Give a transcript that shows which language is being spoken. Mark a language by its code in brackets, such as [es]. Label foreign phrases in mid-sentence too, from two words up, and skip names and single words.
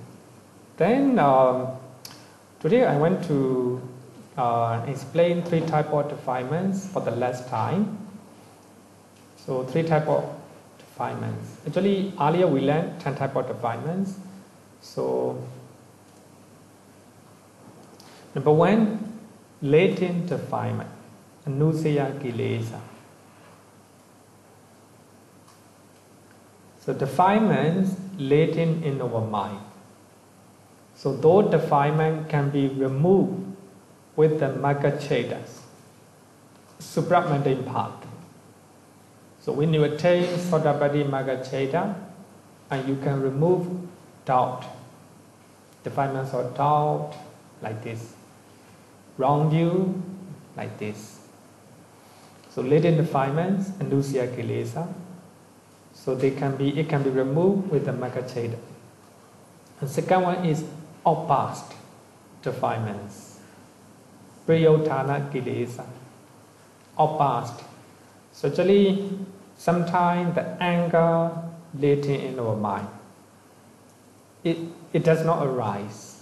[en] Then today I want to explain 3 types of defilements for the last time. So 3 types of defilements. Actually, earlier we learned 10 types of defilements. So number 1, latent defilement, [pi] anusaya kilesā. [en] So defilements latent in our mind. So those defilements can be removed with the magga-chaitas, supramundane path. So when you attain [pi] Sotapaddi magga-chaita, [en] and you can remove doubt, defilements of doubt like this, wrong view like this. So latent defilements, [pi] anusaya kilesā. [en] So it can be removed with the magga-chaita. The second one is outburst defilements, [pi] prayodhana kilesā, [en] outburst. So actually, sometimes the anger latent in our mind, it does not arise.